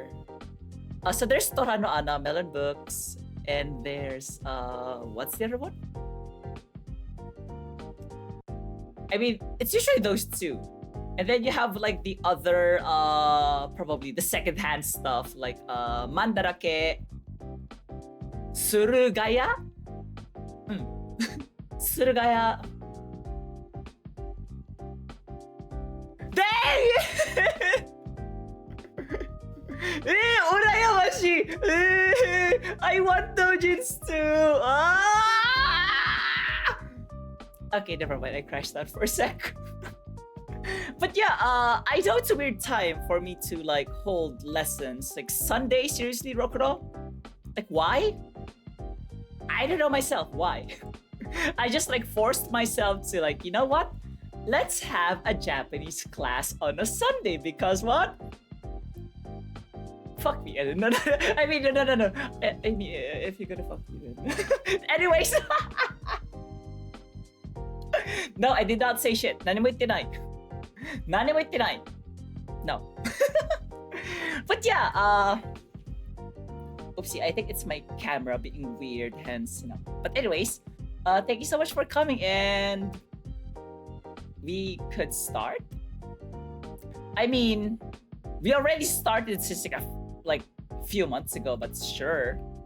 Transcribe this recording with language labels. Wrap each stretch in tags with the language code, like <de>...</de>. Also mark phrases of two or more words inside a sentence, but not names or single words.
<en>so there's Torano Ana, Melon Books, and there's, what's the other one? I mean, it's usually those two. And then you have like the other, probably the secondhand stuff, like Mandarake, Surugaya? Surugaya. Dang!</en> <ja>Urayamashi!</ja> <en>I want doujins too! Ah! Okay, never mind. I crashed out for a sec. But yeah, I know it's a weird time for me to like hold lessons. Like Sunday, seriously, Rokuro? Like why? I don't know myself why. I just like forced myself to like, you know what? Let's have a Japanese class on a Sunday because what? Fuck me. No. I mean, no. I mean, if you're gonna fuck me, then. Anyways. No, I did not say shit.</en> <ja>Nani mo ittenai. Nani mo ittenai. No.</ja> <en>But yeah, oopsie, I think it's my camera being weird, hence, you know. But anyways, thank you so much for coming, and we could start. I mean, we already started since like a few months ago, but sure.</en>